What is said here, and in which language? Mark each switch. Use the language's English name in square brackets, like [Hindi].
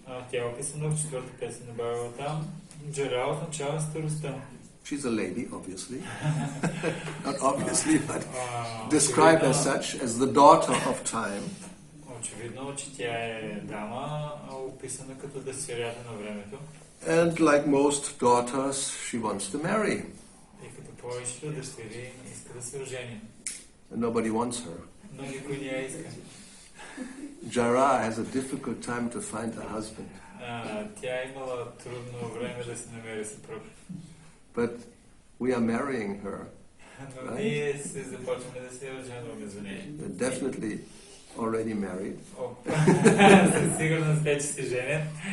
[Bulgarian] Тя е описана в четвърта песен на Бхагаватам. Джара означава старостта. [English] She's a lady, obviously. Not obviously, but described as such, as the daughter of time. [Bulgarian] Очевидно, че тя е дама, описана като дъщерята на времето. [English] And like most daughters, she wants to marry. [Bulgarian] И като повечето дъщери иска да се ожени. [English] And nobody wants her. [Bulgarian] Но никой не я иска. [English] Jara has a difficult time to find a husband. [Bulgarian] Тя имала трудно време да се намери съпруг. [English] But we are marrying her. [Bulgarian] Но ние се започваме да се оженваме за нея. [English] Definitely already married. [Bulgarian] Със сигурност вече се женят.